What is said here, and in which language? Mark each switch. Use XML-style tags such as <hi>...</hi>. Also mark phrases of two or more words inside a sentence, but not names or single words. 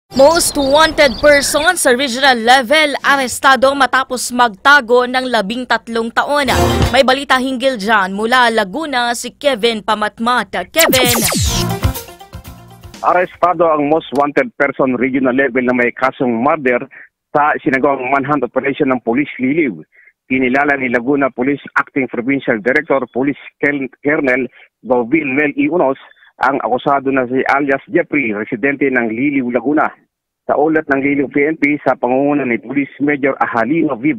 <en>Most wanted person</en> <tl>sa regional level arestado matapos magtago ng 13 taon. May balita hinggil dyan mula Laguna si Kevin Pamatmat. Kevin. Arestado ang</tl> <en>most wanted person regional level</en> <tl>na may kasong murder sa sinagawang</tl> <en>manhunt operation</en> <tl>ng Police Liliw. Kinilala ni Laguna Police Acting Provincial Director Police Colonel Govil Mel E. Unos ang akusado na si alias Jeffrey, residente ng Liliw, Laguna. Sa ulat ng Liliw PNP sa pangunguna ni Police Major Ahalino V.</tl>